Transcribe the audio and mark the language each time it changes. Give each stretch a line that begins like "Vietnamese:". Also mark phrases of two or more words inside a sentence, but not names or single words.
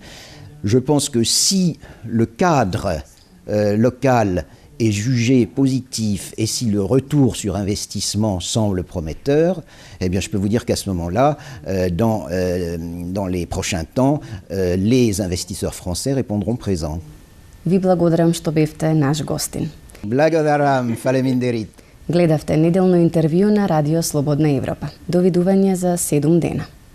French: Je pense que si le cadre local est jugé positif et si le retour sur investissement semble prometteur, eh bien je peux vous dire qu'à ce moment-là, dans les prochains temps, les investisseurs français répondront présents.
Macedonian: Ви благодарам што бевте наш гостин. Благодарам, фалеминдерит. Гледавте неделно интервју на Радио Слободна Европа. Довидување за 7 дена.